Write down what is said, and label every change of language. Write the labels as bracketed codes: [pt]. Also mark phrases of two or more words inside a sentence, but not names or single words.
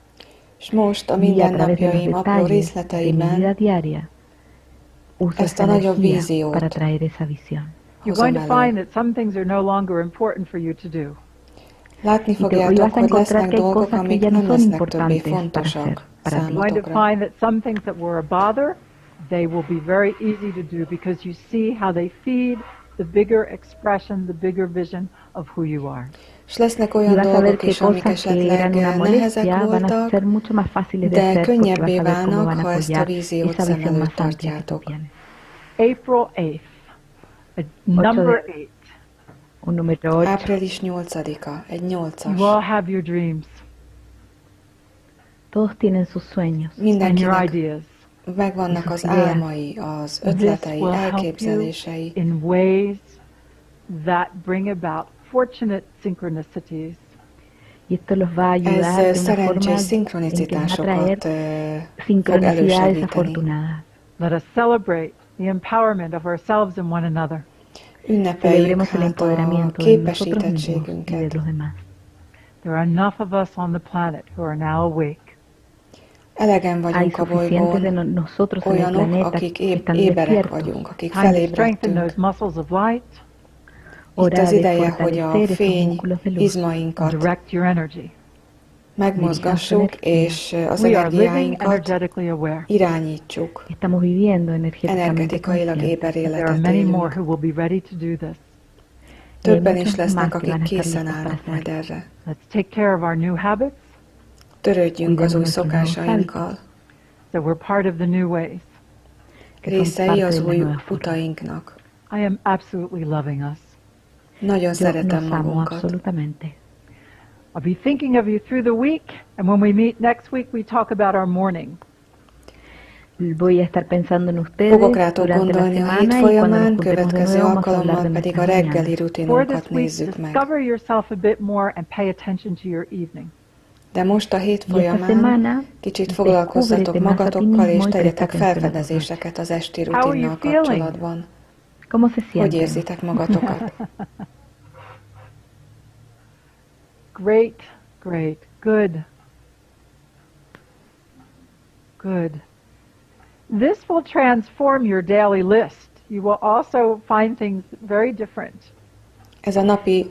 [hu] És most a [es] Y a través de los [hu] mindennapjaim apró [es] detalles de mi [hu] részleteiben [es] vida diaria, uso [hu] ezt a [es] esa [hu] nagyobb [es] energía [hu] víziót [es] para traer esa visión. [en] You're [hu] hozom [en] going to find [hu] elő. [en] that some things are no longer important for you to do. [hu] Látni [es] Y vas [hu] fogjátok, [es] a [hu] hogy [es] encontrar [hu] lesznek [es] que hay [hu] dolgok, [es] cosas que [hu] amik [es] ya no [hu] nem [es] son [hu] lesznek többé [es] importantes para [hu] fontosak [es] hacer para ti. [en] You're going to [hu] számotokra. [en] find that some things that were a bother, they will be very easy to do because you see how they feed the bigger expression, the bigger vision of who you are. [hu] És lesznek [es] Y [hu] olyan [es] vas a ver [hu] dolgok [es] que [hu] is, amik [es] cosas que eran [hu] esetleg [es] una [hu] nehezek [es] molestia van a [hu] voltak, [es] ser mucho más fáciles de [hu] de [es] hacer porque vas [hu] könnyebbé [es] a ver cómo [hu] válnak, [es] van a [hu] ha ezt a [es] apoyar [hu] víziót [es] esa [hu] szem [es] visión [hu] előtt [es] más amplia que tú [hu] tartjátok. [es] tienes. [en] April 8th, number 8. [es] Un número 8. [hu] Április 8-a, egy 8-as. [en] You all have your dreams [es] Todos tienen sus sueños. [en] and your [hu] Mindenkinek [en] ideas. [hu] megvannak az [es] sus ideas. [hu] álmai, az [en] This [hu] ötletei, [en] will help you [hu] elképzelései. [en] in ways that bring about fortunate synchronicities. [es] Y esto los va a ayudar [hu] Ez [es] de una [hu] szerencsés [es] forma en que va a [hu] szinkronizitásokat [es] traer [hu] fog [es] sincronicidades [hu] elősegíteni. [es] afortunadas. [en] Let us celebrate the empowerment of ourselves and one another. [hu] Ünnepeljük [es] Celebremos el [hu] hát a [es] empoderamiento de nosotros mismos y de [hu] képesítettségünket. [es] los demás. [en] There are enough of us on the planet who are now awake. [hu] Elegen [es] Hay [hu] vagyunk a [es] suficientes de [hu] bolygón, [es] nosotros en el [hu] olyanok, [es] planeta [hu] akik [es] que están [hu] éberek [es] despiertos. [hu] vagyunk, akik [en] Time to strengthen [hu] felébredtünk. [en] those muscles of light [hu] Itt [es] Hora [hu] az [es] de [hu] ideje, hogy a [es] fortalecer esos [hu] fény [es] músculos de luz. [en] and [hu] izmainkat [en] direct your energy. [hu] megmozgassuk, és az [en] We are living [hu] energiáinkat [en] energetically aware. [hu] irányítsuk. [es] Estamos viviendo energéticamente [hu] Energetikailag [es] conscientes. [hu] éber [en] There are [hu] életet [en] many more [hu] élünk. [en] who will be ready to do this. [hu] Többen [es] muchos [hu] is lesznek, [es] más que van [hu] akik [es] a estar [hu] készen [es] listos para [hu] állnak majd [es] hacerlo. [hu] erre. [en] Let's take care of our new habits [hu] Törődjünk az új [es] Cuidemos nuestros [hu] szokásainkkal. [en] so we're part of the new ways. [es] que son [hu] Részei [es] parte [hu] az [es] de la [hu] új [es] nueva forma. [hu] utainknak. [en] I am absolutely loving us. [hu] Nagyon [es] Yo [hu] szeretem [es] nos amo [hu] magunkat. [es] absolutamente. [en] I'll be thinking of you through the week, and when we meet next week, we talk about our morning. [es] Voy a estar pensando en ustedes [hu] Fogok rátok [es] durante la [hu] gondolni a hét [es] semana y cuando nos [hu] folyamán, [es] juntemos de [hu] következő [es] nuevo vamos a hablar [hu] alkalommal [es] de [hu] pedig a [es] nuestras [hu] reggeli [es] mañanas. [en] For [hu] rutinunkat [en] this week, [hu] nézzük meg. [en] discover yourself a bit more and pay attention to your evening. [hu] De most a hét [es] Y esta [hu] folyamán [es] semana [hu] kicsit foglalkozzatok [es] descúbrete más a ti [hu] magatokkal, és [es] mismo y [hu] tegyetek [es] presta atención a tu [hu] felfedezéseket az esti [en] How are you [hu] rutinnal [en] feeling? [hu] kapcsolatban. [es] ¿Cómo se [hu] Hogy [es] sienten? [hu] érzitek magatokat? [en] Great, great, good. Good. This will transform your daily list. You will also find things very different. [hu] Ez a napi